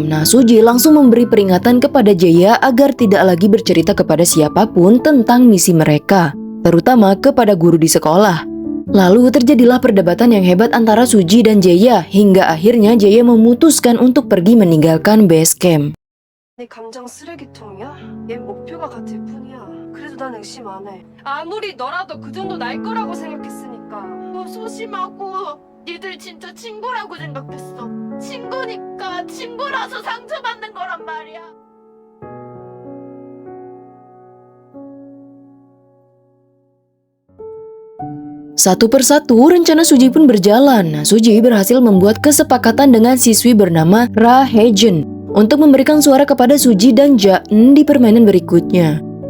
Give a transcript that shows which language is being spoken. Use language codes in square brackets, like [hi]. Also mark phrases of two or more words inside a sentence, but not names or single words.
[id] Suji langsung memberi peringatan kepada Jaya agar tidak lagi bercerita kepada siapapun tentang misi mereka, terutama kepada guru di sekolah. Lalu terjadilah perdebatan yang hebat antara Suji dan Jaya hingga akhirnya Jaya memutuskan untuk pergi meninggalkan base camp. [ko] 내 감정 쓰레기통이야? 얘 목표가 같을 뿐이야. 그래도 난 의심 안 해. 아무리 너라도 그 정도 날 거라고 생각했으니까. 소심하고 니들 진짜 친구라고 생각했어. 친구니까 친구라서 상처받는 거란 말이야. [id] Satu persatu rencana Suji pun berjalan. Suji berhasil membuat kesepakatan dengan siswi bernama Ra Haejun untuk memberikan suara kepada Suji dan Jaan di permainan berikutnya.